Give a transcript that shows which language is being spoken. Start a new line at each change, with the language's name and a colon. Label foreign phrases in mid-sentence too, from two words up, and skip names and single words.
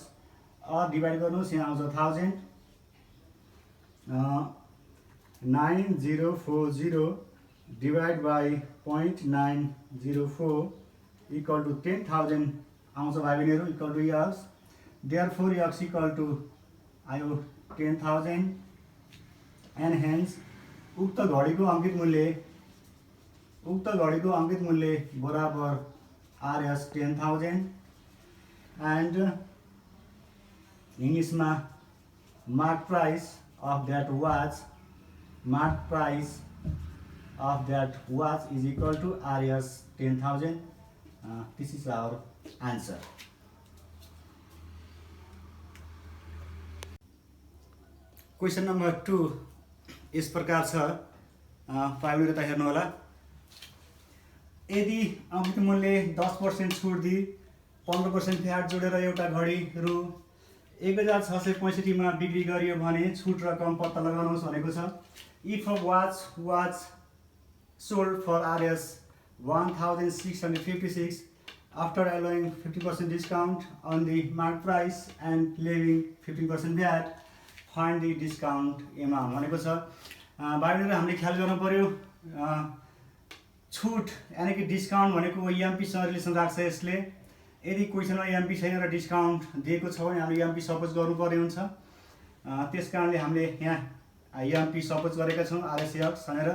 Nepali: अब डिवाइड गर्नुहोस्, यहाँ आउँछ 1000, 9040
English: divide by
Nepali: 0.904
English: equal to
Nepali: 10,000 आउँछ भाइ बहिनीहरू,
English: equal to x. therefore x equal to आयो 10,000 and hence
Nepali: उक्त घडीको अंकित मूल्य बराबर
English: RS 10,000 एंड
Hindi: इंग्लिश में
English: mark price of that watch is equal to RS 10,000. This is our answer. Question number 2
Nepali: इस प्रकार छ, फाइलहरु हेर्नु होला। यदि अंकित मूल्य 10% छुट दिई 15% भ्याट जोडेर एउटा घडी रु 1665 मा बिक्री गरियो भने छुट रकम पत्ता लगाउनुहोस् भनेको छ।
English: if a watch was sold for RS 1656 after allowing 50% discount on the market price and leaving 15% VAT, find the discount amount
Nepali: भनेको छ। भाइहरुले हामीले ख्याल गर्नु पर्यो, छुट
Hindi: यानी कि
Nepali: डिस्काउन्ट भनेको एमपी सँग रिलेसन राख्छ यसले। यदि क्वेसनमा एमपी छैन र डिस्काउन्ट दिएको छ भने हामीले एमपी सपोज गर्नुपर्ने हुन्छ। त्यसकारणले हामीले यहाँ एमपी सपोज गरेका छौँ RSX भनेर।